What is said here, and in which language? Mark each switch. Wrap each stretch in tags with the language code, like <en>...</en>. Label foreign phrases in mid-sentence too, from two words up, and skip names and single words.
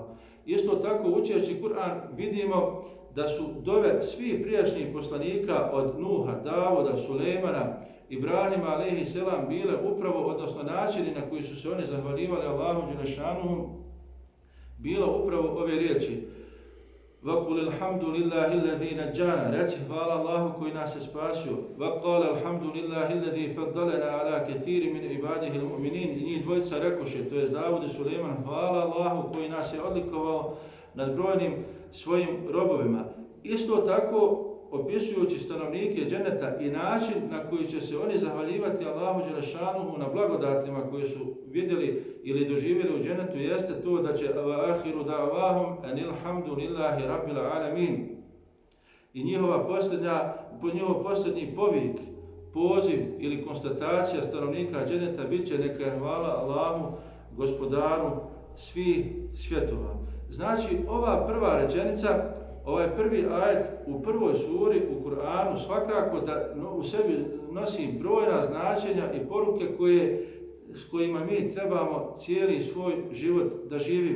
<bs>Isto tako, učeći Kur'an, vidimo da su dove svih prijašnjih poslanika od Nuha, Davuda, Sulejmana, Ibrahima a.s. bile upravo, odnosno načini na koji su se oni zahvaljivali Allahu dželešanuhu, bilo upravo ove riječi:</bs> <ar>وَقُلِ الْحَمْدُ لِلَّهِ الَّذِي نَجَّانَا,</ar> <bs>reci hvala Allahu koji nas je spasio.</bs> <ar>وَقَالَ الْحَمْدُ لِلَّهِ الَّذِي فَضَّلَنَا عَلَى كَثِيرٍ مِنْ عِبَادِهِ الْمُؤْمِنِينَ.</ar> <bs>I njih dvojica rekoše, to je Davud i Sulejman, hvala Allahu koji nas je odlikovao nad brojnim svojim robovima. Isto tako, opisujući stanovnike dženeta i način na koji će se oni zahvaljivati Allahu dželešanuhu na blagodatima koje su vidjeli ili doživjeli u dženetu, jeste to da će</bs> <ar>آخر دعواهم أن الحمد لله رب العالمين.</ar> <bs>I njihov posljednji povik, poziv ili konstatacija stanovnika dženeta bit će neka hvala Allahu, gospodaru svih svjetova. Znači, ova prva rečenica, ovaj prvi ajet u prvoj suri u Kur'anu svakako da u sebi nosi brojna značenja i poruke s kojima mi trebamo cijeli svoj život da živimo.</bs>